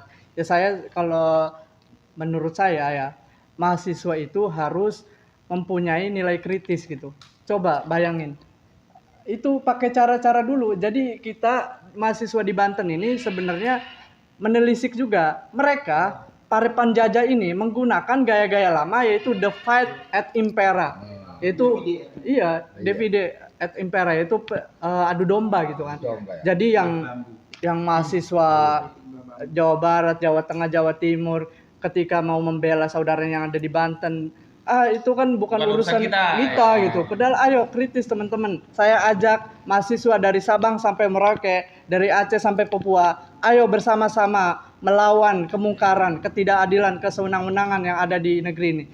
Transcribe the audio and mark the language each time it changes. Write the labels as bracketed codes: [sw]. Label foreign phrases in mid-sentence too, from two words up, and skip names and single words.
[id] Ya saya kalau menurut saya ya, mahasiswa itu harus mempunyai nilai kritis gitu. Coba bayangin, itu pakai cara-cara dulu. Jadi kita mahasiswa di Banten ini sebenarnya menelisik juga. Mereka para penjajah ini menggunakan gaya-gaya lama, yaitu [la] divide et impera. Itu divide et impera, [id] yaitu adu domba gitu kan. Jadi yang mahasiswa Jawa Barat, Jawa Tengah, Jawa Timur ketika mau membela saudaranya yang ada di Banten, itu kan bukan urusan kita gitu. Padahal ayo kritis teman-teman. Saya ajak mahasiswa dari Sabang sampai Merauke, dari Aceh sampai Papua, ayo bersama-sama melawan kemungkaran, ketidakadilan, kesewenang-wenangan yang ada di negeri ini.